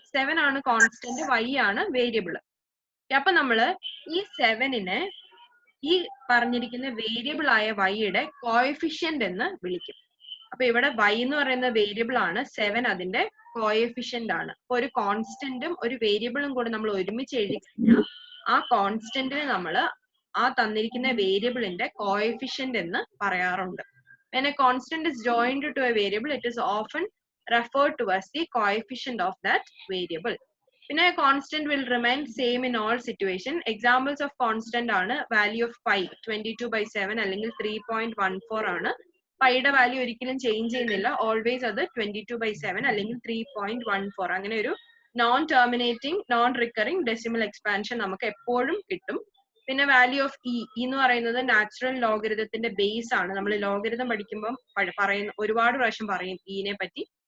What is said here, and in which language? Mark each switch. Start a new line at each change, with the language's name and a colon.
Malayalam: 7 ആണ് constant, y ആണ് variable. അപ്പൊ നമ്മള് ഈ 7നെ ഈ പറഞ്ഞിരിക്കുന്ന വേരിയബിൾ ആയ y-യുടെ കോഎഫിഷ്യന്റ് എന്ന് വിളിക്കും. അപ്പൊ ഇവിടെ y എന്ന് പറയുന്ന വേരിയബിൾ ആണ്, 7 അതിന്റെ കോഎഫിഷ്യന്റ് ആണ്. അപ്പൊ ഒരു കോൺസ്റ്റന്റും ഒരു വേരിയബിളും കൂടെ നമ്മൾ ഒരുമിച്ച് എഴുതി കഴിഞ്ഞാൽ ആ കോൺസ്റ്റന്റിനെ നമ്മൾ ആ തന്നിരിക്കുന്ന വേരിയബിളിന്റെ കോഎഫിഷ്യന്റ് എന്ന് പറയാറുണ്ട്.
English: When a constant is joined to a variable, it is often referred to as the coefficient of that variable.
Malayalam: പിന്നെ
English: constant will remain same in all situation. Examples of constant ആണ് value of pi 22/7
Malayalam: അല്ലെങ്കിൽ 3.14 ആണ്. പൈയുടെ value ഒരിക്കലും change ചെയ്യുന്നില്ല. Always അത് 22/7 അല്ലെങ്കിൽ 3.14. അങ്ങനെ ഒരു non terminating non recurring decimal expansion നമുക്ക് എപ്പോഴും കിട്ടും. പിന്നെ വാല്യൂ ഓഫ് ഇ എന്ന് പറയുന്നത് നാച്ചുറൽ ലോഗരിതത്തിന്റെ ബേസ് ആണ്. നമ്മൾ ലോഗരിതം പഠിക്കുമ്പോൾ പറയുന്ന ഒരുപാട് പ്രാവശ്യം പറയും ഇനെ പറ്റി.